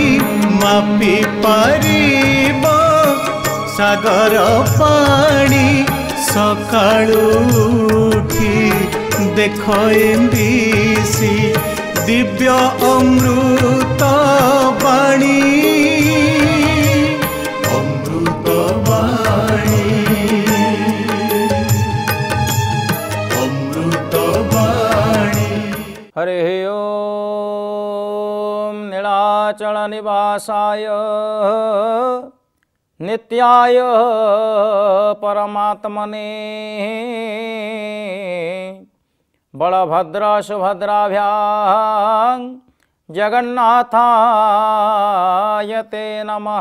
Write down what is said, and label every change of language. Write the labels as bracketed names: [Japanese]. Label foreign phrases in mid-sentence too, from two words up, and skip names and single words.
[Odia] ମାପି ପାରିବ ସାଗର ପାଣି ସକାଳୁ ଉଠି ଦେଖ ଏମ୍ବିସି ଦିବ୍ୟ ଅମୃତ ବାଣୀ ଅମୃତ ବାଣୀ ଅମୃତ ବାଣୀ। [Sanskrit] हरे ओम नीलाचल निवासाय नित्याय परमात्मने बलभद्र सुभद्राभ्यां जगन्नाथाय ते नमः।